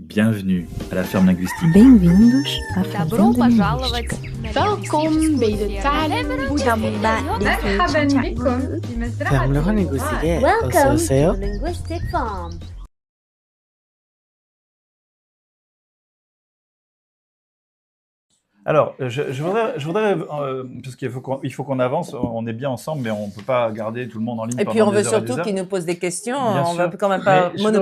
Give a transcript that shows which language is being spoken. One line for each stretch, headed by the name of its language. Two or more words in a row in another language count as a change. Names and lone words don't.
French: Bienvenue à la ferme linguistique.
Portuguese: Bem-vindos à
Russian: Добро
Portuguese: Fazenda
Russian: пожаловать
Portuguese: Linguística.
Dutch: Welkom bij de
Arabic: مرحبا بكم في مزرعة
French: Ferme linguistique.
English: Welcome
Korean: 어서오세요.
English: to Linguistic Farm.
French: Alors, je voudrais parce qu'il faut qu'on avance, on est bien ensemble, mais on ne peut pas garder tout le monde en ligne. Et pendant puis on des veut heures et des surtout heures. qu'ils nous posent des questions, Bien on ne va sûr. quand même pas Mais je veux